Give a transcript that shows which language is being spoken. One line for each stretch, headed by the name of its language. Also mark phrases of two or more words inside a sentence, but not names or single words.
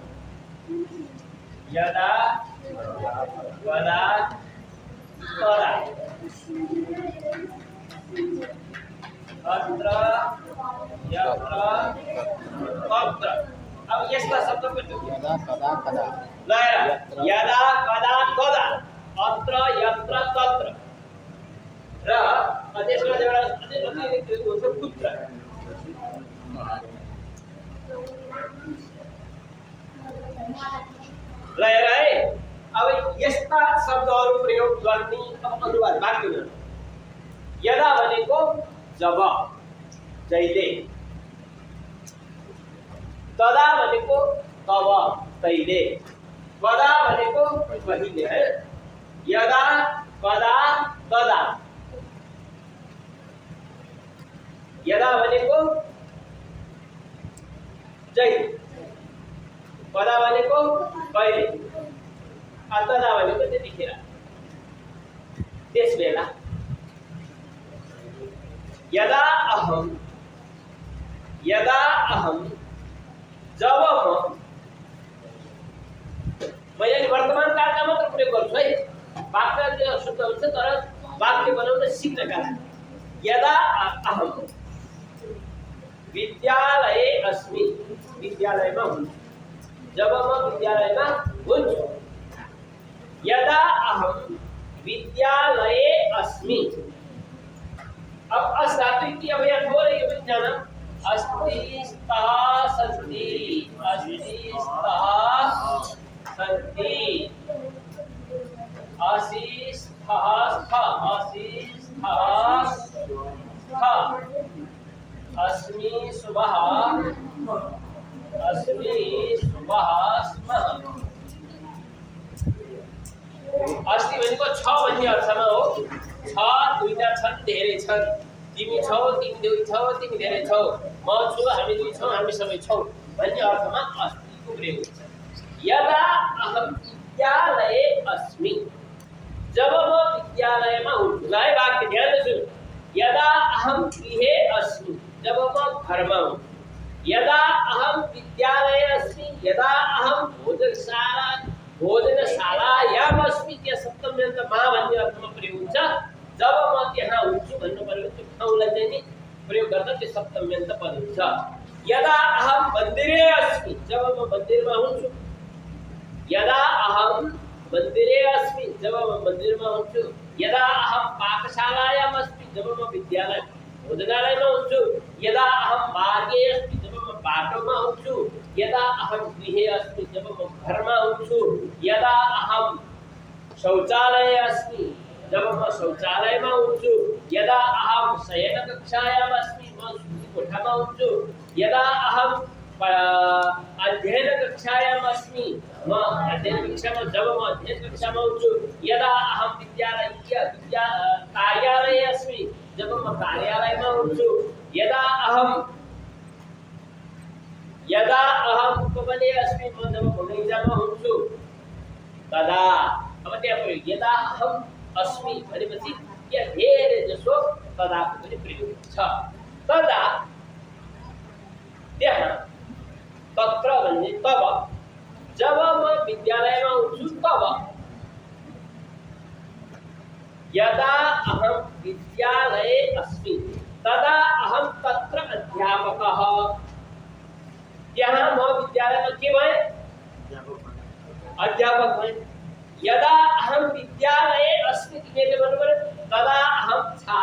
Sanskrit: यदा कदा तदा, अत्र यत्र तत्र।
Nepali: अब यस्ता शब्द पनि
Sanskrit: यदा कदा कदा
Nepali: ल
Sanskrit: यदा कदा तदा, अत्र यत्र तत्र
Nepali: र त्यसमा एउटा अतिरिक्त हुन्छ पुत्र। ल हेर है, अब यस्ता शब्दहरू प्रयोग गर्ने अब अनुवाद वाक्य। यदा भनेको जब, जहिले। तदा भनेको तब, तैले। कदा भनेको कहिले है।
Sanskrit: यदा कदा तदा,
Nepali: यदा भनेको जहिले, कदा भनेको कहिले, तदा भनेको त्यतिखेर, त्यसबेला।
Sanskrit: यदा अहम, यदा अहम,
Nepali: जब मैले वर्तमान कालका मात्र प्रयोग गर्छु है। वाक्य शुद्ध हुन्छ तर वाक्य बनाउन सिक्नका लागि।
Sanskrit: यदा अहम विद्यालये अस्मि,
Nepali: विद्यालयमा हुन्छु, जब म विद्यालयमा हुन्छु।
Sanskrit: यदा अहम विद्यालये अस्मि।
Hindi: अब अस धातु की अब यहाँ थोड़े ये भी जाना,
Sanskrit: अस्ति स्तः सन्ति, अस्ति स्तः सन्ति, असि स्तः स्तः, असि स्तः स्तः, अस्मि सुबह, अस्मि सुबह स्मः।
Nepali: अस्ति भनेको छ भन्ने अर्थमा हो। छ दुईटा छन्, धेरै छन्। तिमी छौ, तिमी दुई छौ, तिमी धेरै छौ, म छु, हामी दुई छौँ, हामी सबै छौँ भन्ने अर्थमा अस्तिको प्रयोग हुन्छ।
Sanskrit: यदा अहम विद्यालये अस्मि,
Nepali: जब म विद्यालयमा हुन्छु। ल है वाक्य ध्यान सुन।
Sanskrit: यदा अहम गृहे अस्मि,
Nepali: जब म घरमा हुँ।
Sanskrit: यदा अहम विद्यालये अस्मि, यदा अहम भोजनशालायाम अस्मि,
Nepali: त्यो सप्तम्यन्त मा भन्ने अर्थमा प्रयोग हुन्छ। जब म त्यहाँ हुन्छु भन्नु पर्यो, त्यो ठाउँलाई चाहिँ नि प्रयोग गर्दा त्यो सप्तम्यन्त पद हुन्छ।
Sanskrit: यदा अहम मन्दिरे अस्मि,
Nepali: जब म मन्दिरमा हुन्छु।
Sanskrit: यदा अहम मन्दिरे अस्मि,
Nepali: जब म मन्दिरमा हुन्छु।
Sanskrit: यदा अहम पाकशालायाम अस्मि,
Nepali: जब म विद्यालय भोजनालयमा हुन्छु।
Sanskrit: यदा अहम मार्गे अस्मि,
Nepali: जब म बाटोमा हुन्छु।
Sanskrit: यदा अहम गृहे अस्मि,
Nepali: जब म घरमा हुन्छु।
Sanskrit: यदा अहम शौचालये अस्मि,
Nepali: जब म शौचालयमा हुन्छु।
Sanskrit: यदा अहम शयनकक्षायाम अस्मि,
Nepali: म कोठामा हुन्छु।
Sanskrit: यदा अहम अध्ययन कक्षायाम अस्मि,
Nepali: म अध्ययन कक्षामा, जब म अध्ययन कक्षामा हुन्छु।
Sanskrit: यदा अहम कार्यालये अस्मि,
Nepali: जब म कार्यालयमा हुन्छु।
Sanskrit: यदा अहम उपवने अस्मि,
Nepali: म जब बगैँचामा हुन्छु। तदा अब त्यहाँ प्रयोग
Sanskrit: यदा अहम अस्मि
Nepali: भनेपछि त्यहाँ धेरै जसो तदाको पनि प्रयोग छ। तदा त्यहाँ तत्र भन्ने तब, जब म विद्यालयमा हुन्छु तब।
Sanskrit: यदा अहम विद्यालये अस्मि तदा अहम तत्र अध्यापकः,
Nepali: यहाँ म विद्यालयमा के भए? अध्यापक भए।
Sanskrit: यदा अहम विद्यालये अस्मि
Nepali: तिमीले भन्नु पर्यो,
Sanskrit: तदा अहम